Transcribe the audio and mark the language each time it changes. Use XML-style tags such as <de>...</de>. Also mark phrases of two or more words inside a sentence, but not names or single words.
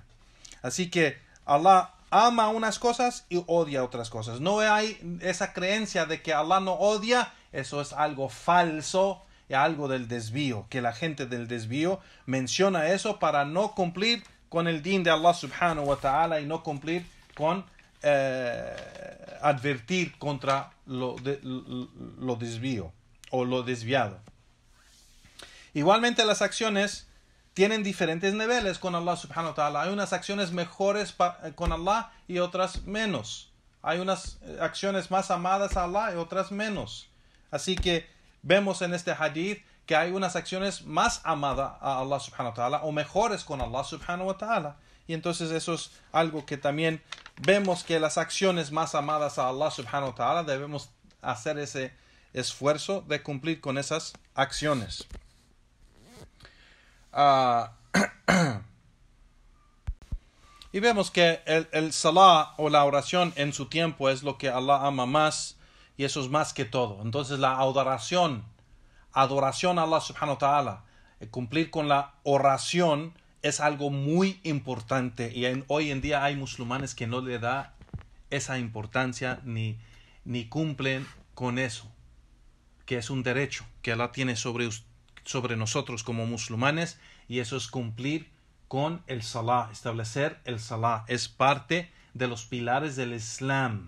<es>Así que Allah ama unas cosas y odia otras cosas. No hay esa creencia de que Allah no odia, eso es algo falso y algo del desvío, que la gente del desvío menciona eso para no cumplir con el din de Allah</es> <ar>سبحانه وتعالى</ar> <es>y no cumplir con advertir contra lo desvío o lo desviado. Igualmente las acciones tienen diferentes niveles con Allah</es> <ar>سبحانه وتعالى.</ar> <es>Hay unas acciones mejores con Allah y otras menos. Hay unas acciones más amadas a Allah y otras menos. Así que vemos en este hadith que hay unas acciones más amadas a Allah</es> <ar>سبحانه وتعالى</ar> <es>o mejores con Allah</es> <ar>سبحانه وتعالى.</ar> <es>Y entonces eso es algo que también vemos, que las acciones más amadas a Allah</es> <ar>سبحانه وتعالى</ar> <es>debemos hacer ese esfuerzo de cumplir con esas acciones. Y vemos que el salah o la oración en su tiempo es lo que Allah ama más, y eso es más que todo. Entonces la adoración a Allah</es> <ar>سبحانه وتعالى,</ar> <es>cumplir con la oración es algo muy importante, y hoy en día hay musulmanes que no le da esa importancia ni cumplen con eso, que es un derecho que Allah tiene sobre nosotros como musulmanes, y eso es cumplir con el salah, establecer el salah, es parte de los pilares del Islam.</es>